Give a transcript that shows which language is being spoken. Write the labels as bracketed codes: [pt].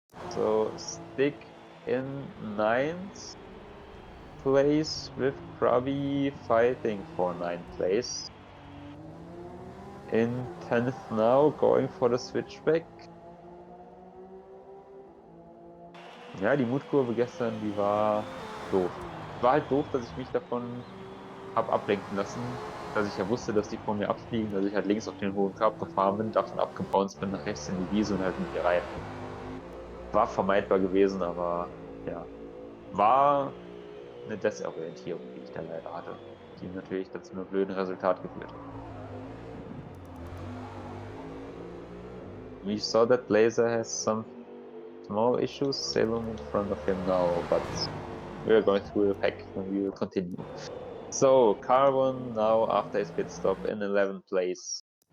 [en] So stick in 9th place with Krabi fighting for 9th place. In 10th now, going for the switchback. [de] Ja, die Mutkurve gestern, die war doof. War halt doof, dass ich mich davon habe ablenken lassen, dass ich ja wusste, dass die vor mir abfliegen, dass ich halt links auf den hohen Körper gefahren bin, davon abgebounced bin nach rechts in die Wiese und halt in die rein. War vermeidbar gewesen, aber ja, war eine Desorientierung, die ich da leider hatte, die natürlich dann zu einem blöden Resultat geführt hat. [en] We saw that Laser has some small issues sailing in front of him now, but we're going through the pack and we will continue. So, Carbon now after his pit stop in 11th place.